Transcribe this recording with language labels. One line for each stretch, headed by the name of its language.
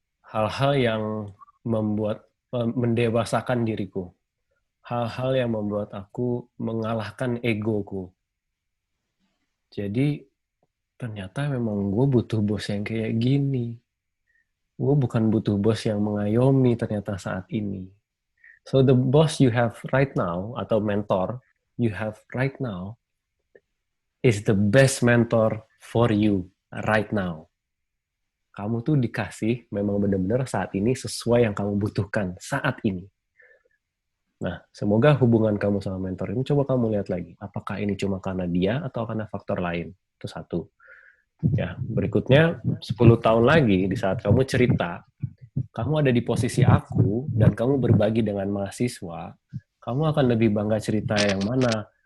Indonesian: Hal-hal yang mendewasakan diriku. hal-hal yang membuat aku mengalahkan egoku. Jadi ternyata memang gue butuh bos yang kayak gini. Gue bukan butuh bos yang mengayomi ternyata saat ini.
English: So the boss you have right now, atau mentor you have right now, is the best mentor for you right now.
Indonesian: Kamu tuh dikasih memang benar-benar saat ini sesuai yang kamu butuhkan saat ini. Nah, semoga hubungan kamu sama mentor ini coba kamu lihat lagi. Apakah ini cuma karena dia atau karena faktor lain? Itu satu. Ya, berikutnya 10 tahun lagi di saat kamu cerita, kamu ada di posisi aku dan kamu berbagi dengan mahasiswa, kamu akan lebih bangga cerita yang mana?